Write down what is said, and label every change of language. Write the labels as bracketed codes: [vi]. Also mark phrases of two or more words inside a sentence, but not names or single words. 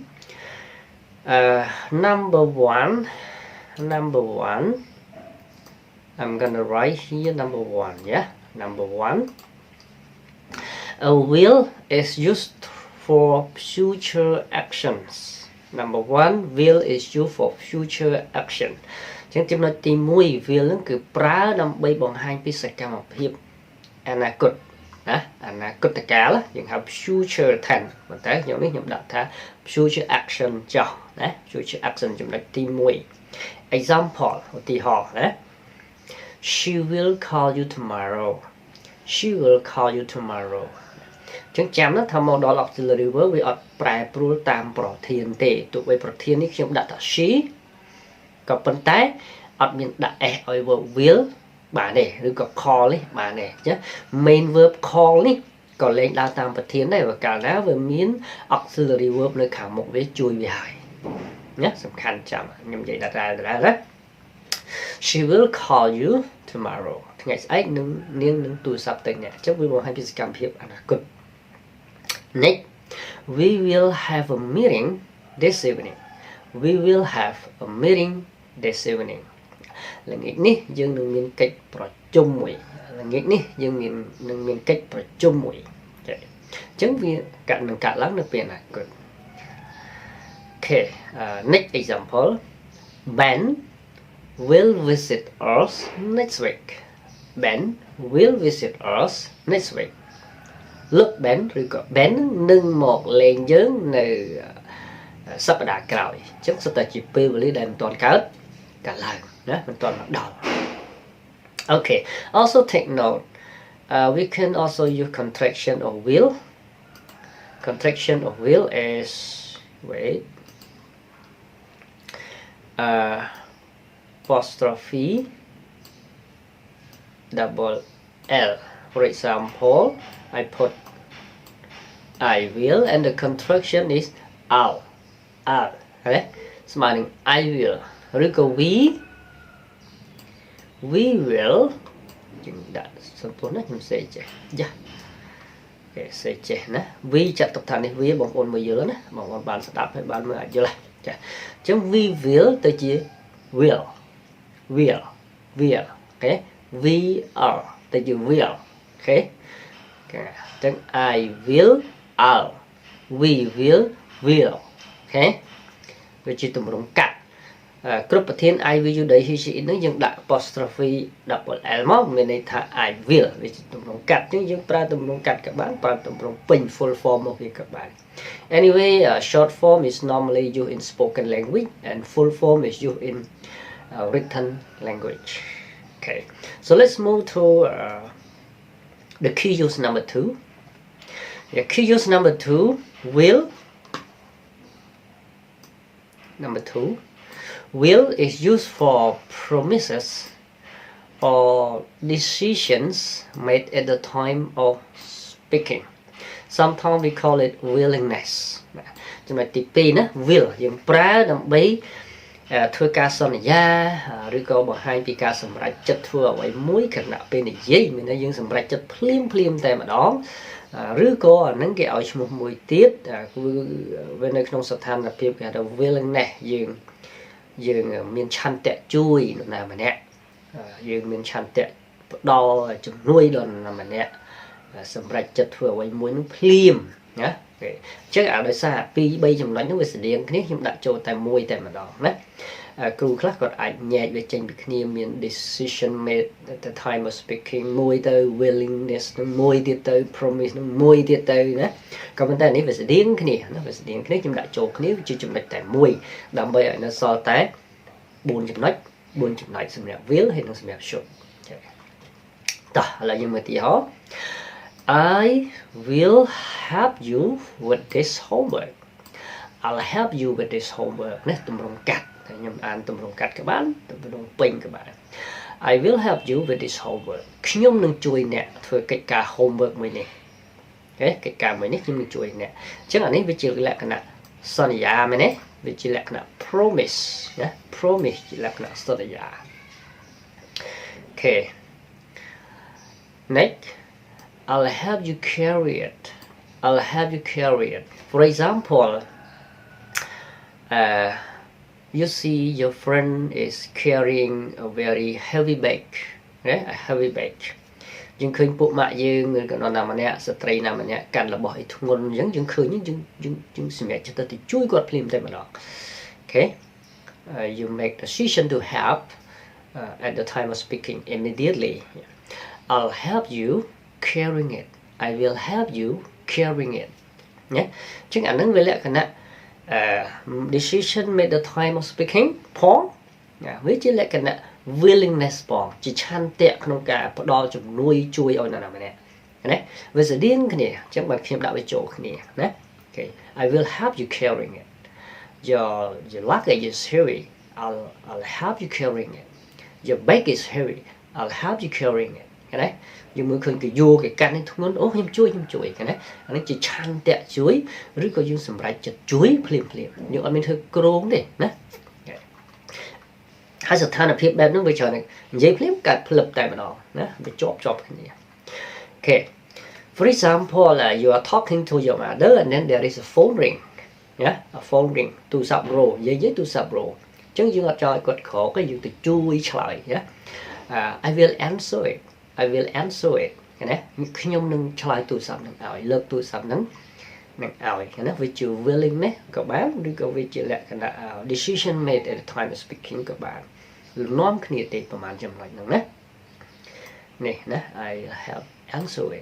[en] Number one, I'm gonna write here number one, yeah? Number one, a will is used for future actions. Number one, will is used for future action. [km] ចឹងចំណុចទី1 will ហ្នឹងគឺប្រើដើម្បីបង្ហាញពីសកម្មភាពអនាគតណាអនាគតកាលយើងហៅ [en] future tense [km] ប៉ុន្តែខ្ញុំនេះខ្ញុំដាក់ថា [en] future action [km] ចុះណា [en] future action [km] ចំណុចទី1 example ឧទាហរណ៍ណា [en] She will call you tomorrow. She will call you tomorrow. [km] ចឹងចាំណាថា [en] modal auxiliary verb [km] វាអត់ប្រែប្រួលតាមប្រធានទេទោះបីប្រធាននេះខ្ញុំដាក់ថា she ក៏ប៉ុ ន្តែអត់មានដាក់ s ឲ្យ [en] verb will [km] បានទេឬក៏ call នេះបានទេចា [en] main verb call [km] នេះក៏លែងដើរតាមប្រធានដែរបើកាលណាវាមាន [en] auxiliary verb [km] នៅខាងមុខវាជួយវាហើយណាសំខាន់ចាំខ្ញុំនិយាយដល់ណា [en] She will call you tomorrow [km] ថ្ងៃស្អែកនាងនឹងទូរស័ព្ទទៅអ្នកអញ្ចឹងវាបង្ហាញពីសកម្មភាពអនាគត [en] Next, we will have a meeting this evening. We will have a meeting this evening. [km] ល្ងាចនេះយើងនឹងមានកិច្ចប្រជុំមួយល្ងាចនេះយើងនឹងមានកិច្ចប្រជុំមួយចា៎អញ្ចឹងវានឹងកាត់ឡើងនៅពេលអនាគត [en] Okay, next example. Ben will visit us next week. Ben will visit us next week. [km] Look Ben ឬក៏ Ben នឹងមកលេងយើងនៅសប្តាហ៍ក្រោយអញ្ចឹងសុទ្ធតែជាពេលវេលាដែលមិនទាន់កើតឡើងណាមិនទាន់មកដល់ [en] Okay, also take note We can also use contraction of will. Contraction of will is wait apostrophe double L. For example, I put I will and the contraction is I'll. Okay? Smiling I will. [km] ឬក៏ [en] we will [km] យើងដាក់សំពន្ធណាខ្ញុំសេចេះយ៉ាគេសេចេះណា we ចាត់ទុកថានេះ we បងប្អូនមើលយល់ណាបងប្អូនបានស្ដាប់ហើយបាន មើលអាចយល់ចាអញ្ចឹង [en] we will [km] ទៅជា will អូខេ [en] we are [km] ទៅជា will អូខេអញ្ចឹង [en] I will I'll we will [km] អូខេវាជាទម្រង់កាត់គ្រប់ប្រធាន [en] I will you they he she it [km] ហ្នឹងយើងដាក់ [en] apostrophe double L [km] មកមានន័យថា [en] I will [km] វាជាទម្រង់កាត់អញ្ចឹងយើងប្រើទម្រង់កាត់ក៏បានប្រើទម្រង់ពេញ [en] full form [km] មកវាក៏បាន [en] Anyway short form is normally used in spoken language and full form is used in written language. Okay, so let's move to the key use number 2. Yeah, key use number 2 will. Number 2, will is used for promises or decisions made at the time of speaking. Sometimes we call it willingness. [km] ចំណុចទី2ណា will យើងប្រើដើម្បីធ្វើការសន្យាឬក៏បង្ហាញពីការសម្រេចចិត្តធ្វើអ្វីមួយខណៈពេលនិយាយមានន័យយើងសម្រេចចិត្តភ្លាមតែម្ដងឬក៏អាហ្នឹងគេឲ្យឈ្មោះ មួយទៀតគឺវានៅក្នុងស្ថានភាពគេហៅថា willingness យើងមានឆន្ទៈជួយនរណាម្នាក់យើងមានឆន្ទៈផ្ដល់ជំនួយដល់នរណាម្នាក់សម្រេច ចិត្តធ្វើអ្វីមួយនឹងភ្លាមណាអញ្ចឹងដោយសារ2 3ចំណុចនោះវាស្តៀងគ្នាខ្ញុំដាក់ចូលតែមួយតែម្ដង ណាគ្រូខ្លះគាត់អាចញែកវាចេញពីគ្នាមាន [en] decision made at the time of speaking [km] មួយទៅ willingness មួយទៀតទៅ promise មួយទៀតទៅណាក៏ប៉ុន្តែនេះវាស្តៀងគ្នាណាវាស្តៀងគ្នាខ្ញុំដាក់ចូលគ្នាវាជាចំណុចតែមួយដើម្បីឲ្យនៅសល់តែ4ចំណុចសម្រាប់ will ហើយនិងសម្រាប់ should តោះឥឡូវយើងមើលទីហោ [en] I will help you with this homework. I'll help you with this homework [km] នេះទម្រង់កាត់ខ្ញុំអានទម្រង់កាត់ក៏បានទម្រង់ពេញក៏បាន [en] I will help you with this homework [km] ខ្ញុំនឹងជួយអ្នកធ្វើកិច្ចការ homework មួយនេះអូខេកិច្ចការមួយនេះខ្ញុំនឹងជួយអ្នកអញ្ចឹងអានេះវាជាលក្ខណៈសន្យាមែនទេវាជាលក្ខណៈ promise ណា promise ជាលក្ខណៈសន្យាអូខេ [en] next I'll help you carry it. For example, you see your friend is carrying a very heavy bag. A heavy bag. [km] យើងឃើញពួកម៉ាក់យើងឬក៏នរណាម្នាក់ស្ត្រីណាម្នាក់កាន់របស់ឲ្យធ្ងន់អញ្ចឹងយើងឃើញយើងសម្រេចចិត្តទៅជួយគាត់ភ្លាមតែម្ដង Okay. [en] You make decision to help at the time of speaking immediately. I'll help you carrying it. I will help you carrying it. [km] ណាចឹងអានឹងវាលក្ខណៈ [en] decision made the time of speaking [km] ផងវាជាលក្ខណៈ willingness ផងជាឆន្ទៈក្នុងការផ្ដល់ជំនួយជួយឲ្យនរណាម្នាក់ណាវាស្តៀងគ្នាអញ្ចឹងបាទខ្ញុំដាក់វាចូលគ្នាណា Okay. [en] I will help you carrying it. Your luggage is heavy. I'll help you carrying it. Your bag is heavy. I'll help you carrying it. [km] ណាយើងមើលឃើញគេយកគេកាន់នេះធ្ងន់អូខ្ញុំជួយគេណាអានេះជាឆន្ទៈជួយឬក៏យើងសម្រេចចិត្តជួយភ្លាមយើងអត់មានធ្វើក្រងទេណាហើយស្ថានភាពបែបហ្នឹងវាច្រើននិយាយភ្លាមកាត់ផ្លឹបតែម្ដងណាវាជាប់គ្នា Okay. [en] For example, you are talking to your mother and then there is a phone ring. Yeah, a phone ring [km] ទូរស័ព្ទរោនិយាយទូរស័ព្ទរោអញ្ចឹងយើងអត់ចង់ឲ្យគាត់ក្រោកទេយើងទៅជួយឆ្លើយណា [en] I will answer it. [km] ណាខ្ញុំនឹងឆ្លើយទូរស័ព្ទនឹងឲ្យលើកទូរស័ព្ទនឹងឲ្យណាវាជា willingness ក៏បានឬក៏វាជាលក្ខណៈ [en] decision made at the time of speaking [km] ក៏បានលំនាំគ្នាទេប្រហែលចំណុចហ្នឹងណានេះណា [en] I help answer it.